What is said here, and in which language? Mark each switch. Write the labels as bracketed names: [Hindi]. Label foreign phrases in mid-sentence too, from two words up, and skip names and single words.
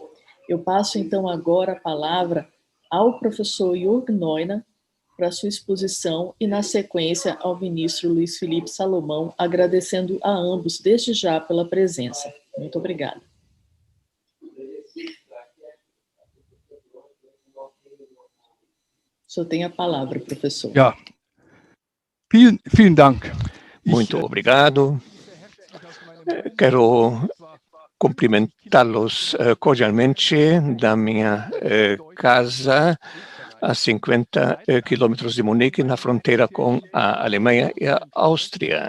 [Portuguese] Eu passo, então, agora a palavra ao professor Jürg Neuner para sua exposição e, na sequência, ao ministro Luiz Felipe Salomão, agradecendo a ambos desde já pela presença. Muito obrigada. O senhor tem a palavra, professor. [German] Ja. Vielen Dank. [Portuguese] Muito obrigado. Quero cumprimentá-los cordialmente da minha casa, a 50 quilômetros de Munique, na fronteira com a Alemanha e a Áustria.